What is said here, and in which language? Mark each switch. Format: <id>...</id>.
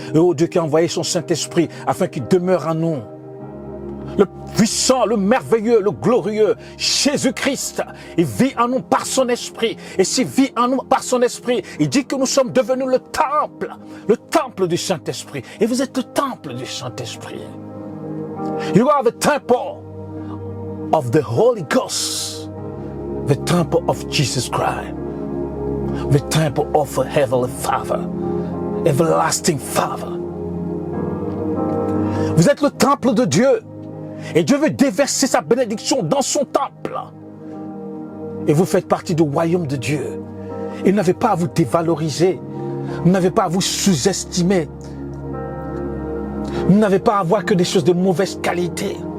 <fr>Et au Dieu qui a envoyé son Saint-Esprit afin qu'il demeure en nous. Le puissant, le merveilleux, le glorieux, Jésus-Christ, il vit en nous par son esprit. Et s'il vit en nous par son esprit, il dit que nous sommes devenus le temple du Saint-Esprit. Et vous êtes le temple du Saint-Esprit.</fr> <en>You are the temple of the Holy Ghost, the temple of Jesus Christ. The temple of a heavenly Father, everlasting Father.</en> <fr>Vous êtes le temple de Dieu. Et Dieu veut déverser sa bénédiction dans son temple. Et vous faites partie du royaume de Dieu. Et vous n'avez pas à vous dévaloriser. Vous n'avez pas à vous sous-estimer. Vous n'avez pas à voir que des choses de mauvaise qualité.</fr>